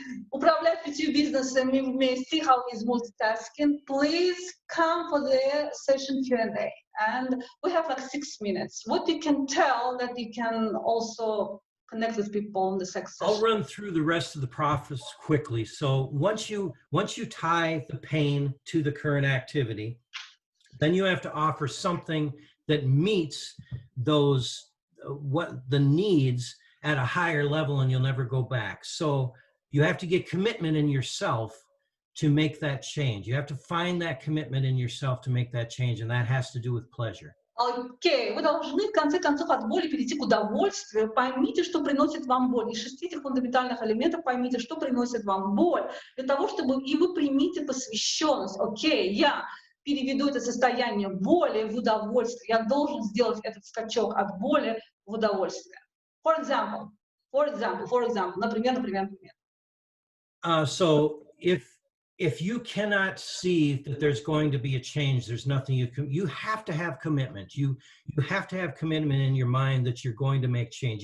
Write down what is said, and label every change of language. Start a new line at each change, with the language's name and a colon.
Russian: Управлять 5 бизнесами вместе,
English: how he's multitasking. Please come for the session Q&A. And we have like 6 minutes. What you can tell that you can also connect with people in the sex session. I'll run through the rest of the process quickly. So once you tie the pain to the current activity, then you have to offer something that meets those the needs at a higher level, and you'll never go back. So you have to get commitment in yourself to make that change. You have to find that commitment in yourself to make that change, and that has to do with pleasure.
Russian: Окей, вы должны в конце концов от боли перейти к удовольствию. Поймите, что приносит вам боль. Из 6 этих фундаментальных элементов поймите, что приносит вам боль. Для того, чтобы и вы примите посвященность. Окей, я переведу это состояние боли в удовольствие. Я должен сделать этот скачок от боли в удовольствие.
English: For example,
Russian: например.
English: So if you cannot see that there's going to be a change, there's nothing you have to have commitment. You have to have commitment in your mind that you're going to make change.